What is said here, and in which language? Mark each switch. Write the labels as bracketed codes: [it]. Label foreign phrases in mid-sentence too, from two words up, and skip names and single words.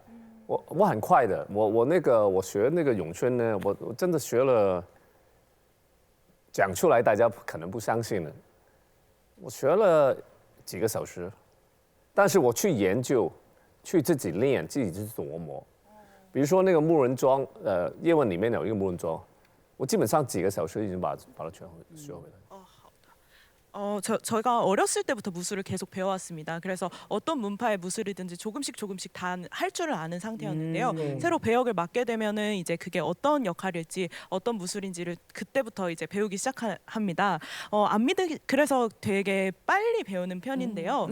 [zh] 我很快的，我学那个咏春呢，我真的学了，讲出来大家可能不相信了。我学了几个小时，但是我去研究，去自己练，自己去琢磨。比如说那个木人桩，叶问里面有一个木人桩，我基本上几个小时已经把它全学会了。 [ko] 저희가 어렸을 때부터 무술을 계속 배워왔습니다. 그래서 어떤 문파의 무술이든지 조금씩 다 할 줄을 아는 상태였는데요. 새로 배역을 맡게 되면은 이제 그게 어떤 역할일지 어떤 무술인지를 그때부터 이제 배우기 시작합니다. 그래서 되게 빨리 배우는 편인데요.